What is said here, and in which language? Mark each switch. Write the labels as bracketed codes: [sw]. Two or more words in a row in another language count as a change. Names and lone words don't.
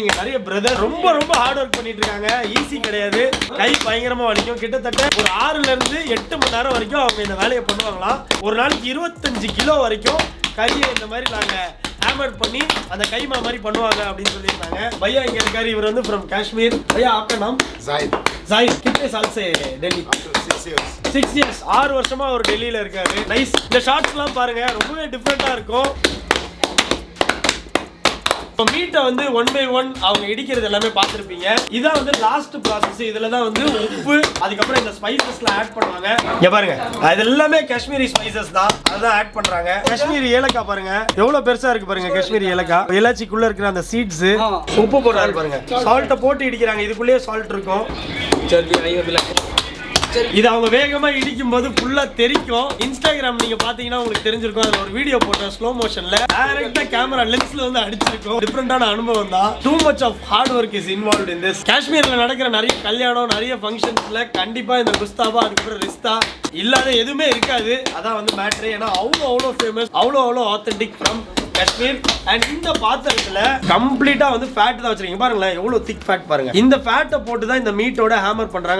[ta] இங்க நிறைய பிரதர் ரொம்ப ரொம்ப [en] hard work [ta] பண்ணிட்டு இருக்காங்க. ஈஸி கிடையாது, கை பயங்கரமா வலிக்கும். கிட்டத்தட்ட ஒரு 6ல இருந்து 8 மணி நேரம் வரைக்கும் அவங்க இந்த வேலையை பண்ணுவாங்களாம். ஒரு நாளைக்கு 25 கிலோ வரைக்கும் கறியை இந்த மாதிரி நாங்க ஹேமர் பண்ணி அந்த கைமா மாதிரி பண்ணுவாங்க அப்படின்னு சொல்லியிருந்தாங்க. பையா இங்க இருக்காரு, இவர் வந்து ஃப்ரம் காஷ்மீர். [hi] பையா आपका नाम जाहिद. जाहिद कितने साल से दिल्ली? [en] 6 years. [ta] 6 வருஷமா அவர் டெல்லியில இருக்காரு. நைஸ். இந்த ஷார்ட்ஸ்லாம் பாருங்க, ரொம்பவே டிஃப்ரெண்டா இருக்கும். மீட்டை வந்து 1 by 1 அவங்க இடிக்கிறது எல்லாமே பார்த்துருப்பீங்க. இதான் வந்து [en] last process. [ta] இதுல தான் வந்து உப்பு, அதுக்கப்புறம் இந்த ஸ்பைசஸ்லாம் ஆட் பண்ணுவாங்க. இங்க பாருங்க, அது எல்லாமே [en] Kashmiri spices [ta] தான், அதான் ஆட் பண்றாங்க. காஷ்மீரி ஏலக்காய் பாருங்க எவ்வளவு பெருசா இருக்கு பாருங்க. காஷ்மீரி ஏலக்காய், இலாச்சிக்குள்ள இருக்கிற அந்த சீட்ஸ், உப்பு போடுறாரு பாருங்க. சால்ட்டை போட்டு இடிக்கிறாங்க. இதுக்குள்ளேயே சால்ட் இருக்கும். இது அவங்க வேகமா இடிக்கும் போது ஃபுல்லா தெரிக்கும். இன்ஸ்டாகிராம் நீங்க பாத்தீங்கன்னா உங்களுக்கு தெரிஞ்சிருக்கும். அதுல ஒரு வீடியோ போட்டேன் [en] slow motion. [ta] டைரக்டா [en] camera lens [ta] வந்து அடிச்சிருக்கும். டிஃபரெண்டான அனுபவம் தான். [en] too much of hard work is involved in this. காஷ்மீர்ல நடக்கிற நிறைய கல்யாணம், நிறைய ஃபங்க்ஷன்ஸ்ல கண்டிப்பா இந்த குஸ்தாபா அதுக்கப்புறம் ரிஸ்தா இல்லாத எதுவுமே இருக்காது. அதான் வந்து மேட்ரு. ஏன்னா அவ்வளோ ஃபேமஸ், அவ்வளோ authentic from Kashmir. அண்ட் இந்த பாத்திரத்துல கம்ப்ளீட்டா வந்து ஃபேட் தான் வச்சிருக்கீங்க. பாருங்களேன் எவ்வளவு thick fat பாருங்க. இந்த ஃபேட்டை போட்டு தான் இந்த மீட்டோட ஹேமர் பண்றாங்க.